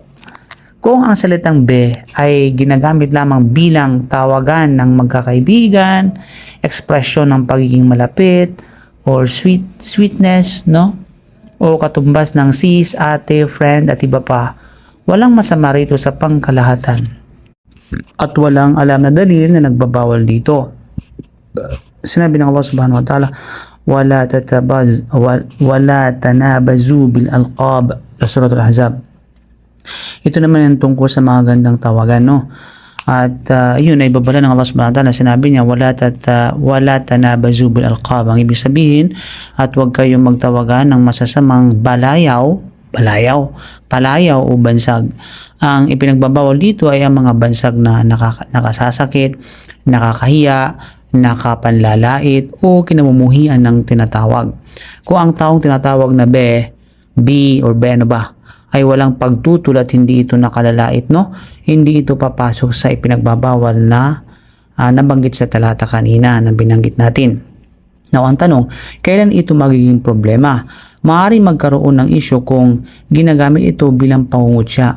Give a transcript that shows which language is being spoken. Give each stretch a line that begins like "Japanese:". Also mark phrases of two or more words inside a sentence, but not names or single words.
Filipino: Kung ang salitang be ay ginagamit lamang bilang tawagan ng magkakaibigan, ekspresyon ng pagiging malapit,
English: or sweetness,
Filipino: no? O katumbas ng sis, ate, friend, at iba pa, walang masama rito sa pangkalahatan. At walang alam na dalil na nagbabawal dito. Sinabi ng Allah
Arabic: سبحانه وتعالى, ولا تنابزوا بالألقاب,
Filipino: sa Surah Al-Ahzab. Ito naman yung tungkol sa mga gandang tawagan, no? At yun ay babala ng Allah
Arabic: سبحانه وتعالى.
Filipino: Sinabi niya,
Arabic: ولا تنابزوا بالألقاب.
Filipino: Ang ibig sabihin, at huwag kayong magtawagan ng masasamang palayaw o bansag. Ang ipinagbabawal dito ay ang mga bansag na nakasasakit, nakakahiya, nakapanlalait o kinamumuhian ng tinatawag. Kung ang taong tinatawag na be, B or be, ano ba, ay walang pagtutol at hindi ito nakalalait, no? Hindi ito papasok sa ipinagbabawal na nabanggit sa talata kanina na binanggit natin. Now, ang tanong, kailan ito magiging problema? Maaari magkaroon ng issue kung ginagamit ito bilang pangungutya.